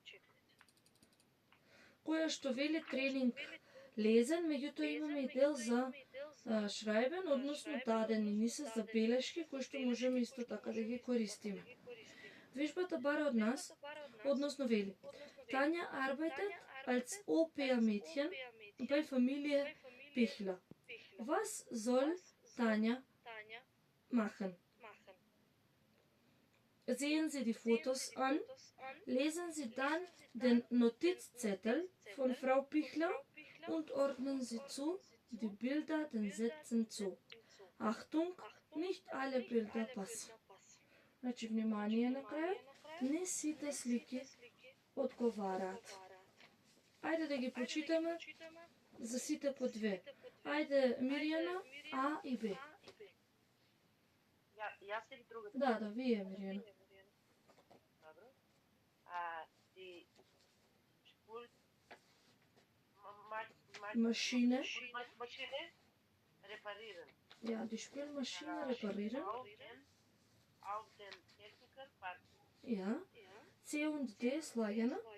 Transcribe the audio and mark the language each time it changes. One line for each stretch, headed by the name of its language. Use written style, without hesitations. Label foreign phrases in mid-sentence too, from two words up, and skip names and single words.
Macedonian: Која што вели
German: Training Lesen,
Macedonian: меѓутоа имаме и дел за Шрајбен, односно дадени ни се забелешки кои што можеме исто така да ги користиме. Вежбата бара од нас, односно вели: Тања
German: arbeitet als Au-pair-Mädchen bei Familie Pichler. Was soll Tanja machen? Sehen Sie die Fotos an, lesen Sie dann den Notizzettel von Frau Pichler und ordnen Sie zu, die Bilder den Sätzen zu. Achtung, nicht alle Bilder passen.
Macedonian: Значи, внимание на крајот, не сите слики одговараат. Ајде да ги прочитаме за сите по две. Ајде, Мирјана, А и Б. Јас или другата? Да, вие, Мирјана. Добро.
German: Die Maschine. Maschine reparieren. Ja, die Spülmaschine reparieren. Auf den Techniker warten. Ja. C und D слаѓано.